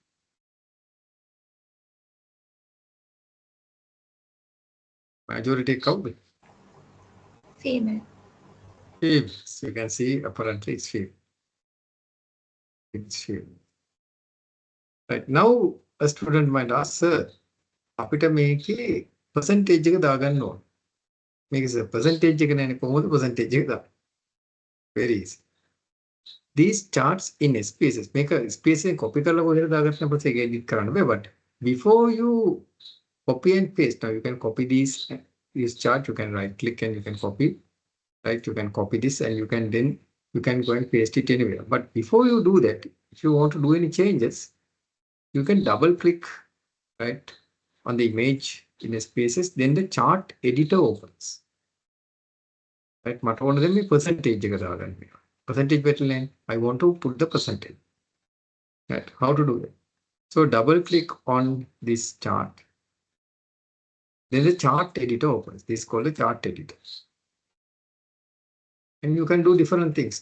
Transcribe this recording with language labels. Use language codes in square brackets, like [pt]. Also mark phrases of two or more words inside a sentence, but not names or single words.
[en] Majority count. Female. Females. You can see apparently it's female. It's female. Right. Now a student might ask, sir, [si] අපිට මේකේ percentage එක දාගන්න ඕන. මේක percentage එක නැනේ කොහොමද percentage එක දාන්නේ? [en] Very easy. These charts in SPSS [si] මේක SPSS එකෙන් copy කරලා කොහෙද දාගන්න පස්සේ ඒක edit කරන්න බෑ, [en] but before you copy and paste, now you can copy this chart, you can right click and you can copy, right? You can copy this and you can then you can go and paste it anywhere. But before you do that, if you want to do any changes, you can double click, right, on the image in SPSS, then the chart editor opens. Right, [si] මට ඕන දැන් මේ percentage එක දාගන්න. [en] Percentage better I want to put the percentage. Right, how to do that? So double click on this chart. Then the chart editor opens. This is called the chart editor. And you can do different things.